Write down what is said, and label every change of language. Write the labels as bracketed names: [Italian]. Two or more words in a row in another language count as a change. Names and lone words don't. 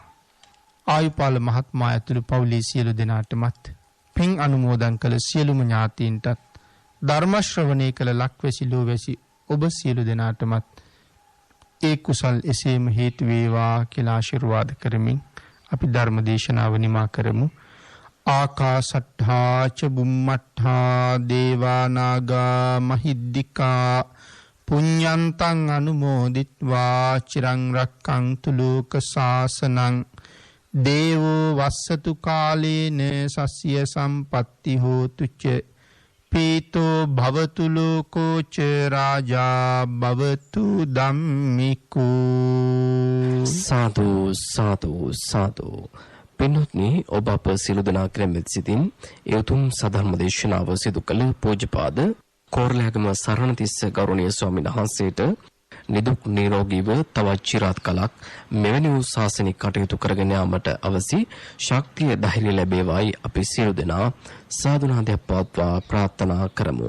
[Sinhala] ආයුපාල මහත්මයා ඇතුළු පවුලේ සියලු දෙනාටමත් පින් අනුමෝදන් කළ සියලුම ඥාතීන්ටත් ධර්ම ශ්‍රවණය කළ ලක්වැසි ලෝවැසි ඔබ සියලු දෙනාටමත් ඒ කුසල් එසේම හේතු වේවා කියලා ආශිර්වාද කරමින් අපි ධර්ම දේශනාව නිමා කරමු. [Pali] ආකාසට්ඨා ච බුම්මට්ඨා දේවා නාග මහිද්దికා පුඤ්ඤන්තං අනුමෝදිත්වා චිරං රක්ඛන්තු ලෝක සාසනං දේවෝ වස්සතු කාලේන සස්ය සම්පatti හෝතු ච පීතෝ භවතු ලෝකෝච රාජා භවතු ධම්මිකෝ. සාදු සාදු සාදු. [Sinhala] පින්වත්නි, ඔබ අප සියලු දෙනා කෙරෙහිත් සිතින් ඒ උතුම් සධර්ම දේශනාව සිදු කළ පූජ්‍යපාද කෝරළෑගම සරණතිස්ස ගෞරවනීය ස්වාමීන් වහන්සේට නිදුක් නිරෝගීව තවත් চিරාත් කලක් මෙවැනි වූ ශාසනික කටයුතු කරගෙන යාමට අවසි ශක්තිය ධෛර්යය ලැබේවායි අපි සියලු දෙනා සාදුනාදයක් පවත්වා ප්‍රාර්ථනා කරමු.